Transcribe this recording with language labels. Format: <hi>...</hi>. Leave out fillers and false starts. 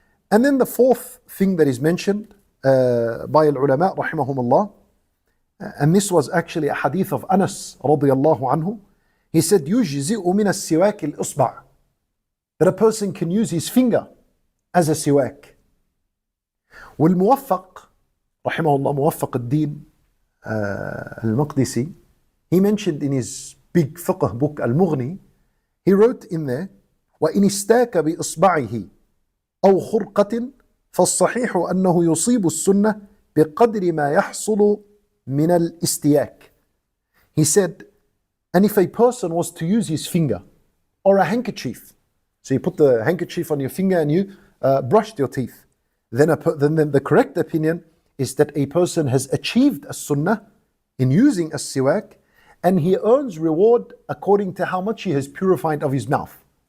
<en>And then the fourth thing that is mentioned by al-ulama rahimahumullah, and this was actually a hadith of Anas radiyallahu anhu. He said,</en> <ar>يُجْزِئُ مِنَ السِّوَاكِ الْأُصْبَعِ,</ar> <en>that a person can use his finger as a siwak.</en> <ar>والموفق</ar> <en>rahimahullah,</en> <ar>موفق الدين</ar> <en>al-Maqdisi, he mentioned in his big fiqh book al-Mughni, he wrote in there,</en> <ar>وَإِنِ اسْتَاكَ بِإِصْبَعِهِ أو خرقة فالصحيح أنه يصيب السنة بقدر ما يحصل من الاستياك.</ar> <en>He said, and if a person was to use his finger or a handkerchief, so you put the handkerchief on your finger and you brushed your teeth, then the correct opinion is that a person has achieved a sunnah in using a siwak, and he earns reward according to how much he has purified of his mouth.</en>